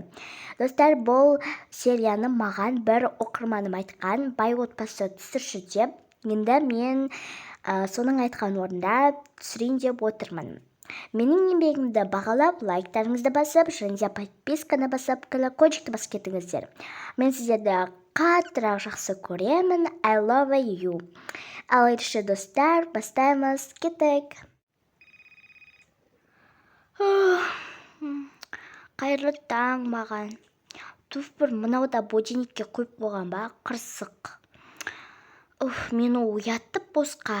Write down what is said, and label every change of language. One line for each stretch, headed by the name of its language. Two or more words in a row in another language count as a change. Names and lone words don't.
Kazakh: Достар, бұл серияны маған бір оқырманым айтқан, бай отбасы түсірші деп. Енді мен соның айтқан орында түсірейін деп отырмын. Менің еңбегімді бағалап, лайктарыңызды басып, және де подписканы басып, колокольчикті басып кетіңіздер. Мен сіздерді қаттырақ жақсы көремін.
English: I love you.
Kazakh: Ал ендеше достар, бастаймыз. Кеттік. Қайырлы таң маған. Туф, бір мынауда будильникке қойып қойған ба, қырсық. Мені оятып босқа.